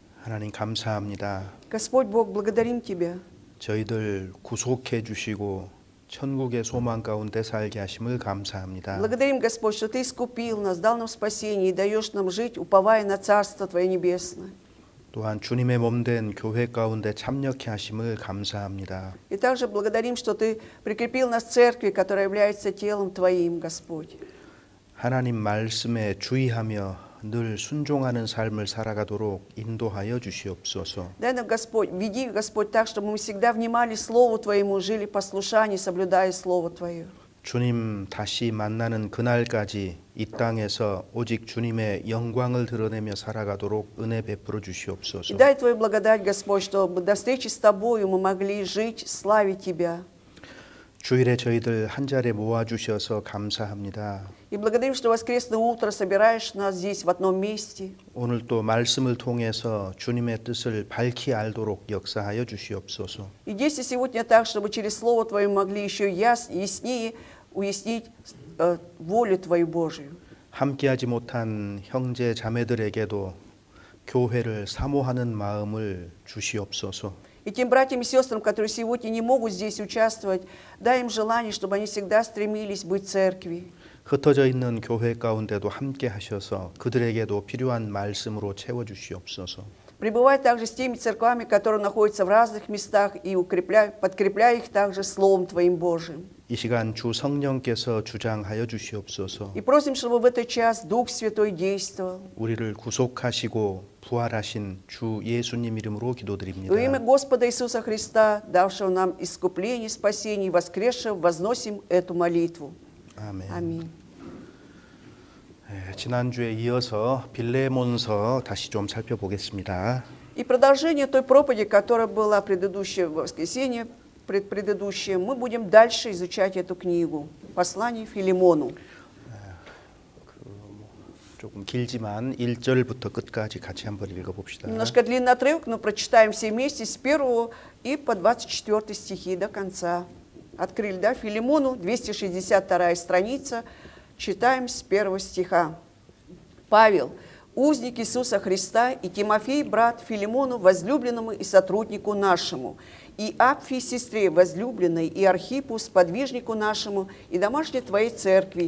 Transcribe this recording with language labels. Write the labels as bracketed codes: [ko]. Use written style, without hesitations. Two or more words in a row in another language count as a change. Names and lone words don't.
[ko] 하나님 감사합니다. [ru] Господь Бог, благодарим Тебя. [ko] 저희들 구속해 주시고 천국의 소망 가운데 살게 하심을 감사합니다. [ru] Благодарим, Господь, что Ты искупил нас, дал нам спасение и даешь нам жить, уповая на Царство Твое Небесное. [ko] 또한 주님의 몸된 교회 가운데 참여케 하심을 감사합니다. [ru] И также благодарим, что Ты прикрепил нас в церкви, которая является телом Твоим, Господь. [ko] 하나님 말씀에 주의하며 늘 순종하는 삶을 살아가도록 인도하여 주시옵소서. [ru] Дай нам, Господь, веди, Господь, так, чтобы мы всегда внимали Слову Твоему, жили в послушании, соблюдая Слово Твое. [ko] 주님 다시 만나는 그날까지 이 땅에서 오직 주님의 영광을 드러내며 살아가도록 은혜 베풀어 [ru] И [ko] 주시옵소서. [ru] дай Твою благодать, Господь, чтобы до встречи с Тобою мы могли жить, славить Тебя. [ko] 주일에 저희들 한 자리에 모아 주셔서 감사합니다. [ru] И благодарим, что в воскресное утро собираешь нас здесь в одном месте. [ko] 오늘 또 말씀을 통해서 주님의 뜻을 밝히 알도록 역사하여 주시옵소서. [ru] И действуй сегодня так, чтобы через Слово Твое могли еще яснее уяснить волю Твою Божию. [ko] 함께하지 못한 형제 자매들에게도 교회를 사모하는 마음을 주시옵소서. [ru] И тем братьям и сестрам, которые сегодня не могут здесь участвовать, дай им желание, чтобы они всегда стремились быть в церкви. [ko] 흩어져 있는 교회 가운데도 함께 하셔서 그들에게도 필요한 말씀으로 채워 주시옵소서. [ru] Пребывай также с теми церквами, которые находятся в разных местах, и подкрепляй их также Словом Твоим Божиим. [ko] 이 시간 주 성령께서 주장하여 주시옵소서. [ru] И просим, чтобы в этот час Дух Святой действовал. [ko] 우리를 구속하시고 부활하신 주 예수님 이름으로 기도드립니다. [ru] Во имя Господа Иисуса Христа, давшего нам искупление, спасение и воскресшего, возносим эту молитву. [ko] 아멘. [ru] Аминь. [ko] 지난주에 이어서 빌레몬서 다시 좀 살펴보겠습니다. [ru] И продолжение той проповеди, которая была предыдущее воскресенье, предыдущее, мы будем дальше изучать эту книгу. Послание Филимону. [ko] 조금 길지만 1절부터 끝까지 같이 한번 읽어봅시다. [ru] Немножко длинный отрывок, но прочитаем все вместе с 1 и по 24 стихи до конца. Открыли, да? Филимону, 262 страница. Читаем с 1 стиха. Павел, узник Иисуса Христа, и Тимофей, брат Филимону, возлюбленному и сотруднику нашему, и Апфии, сестре возлюбленной, и Архипу, сподвижнику нашему, и домашней Твоей церкви.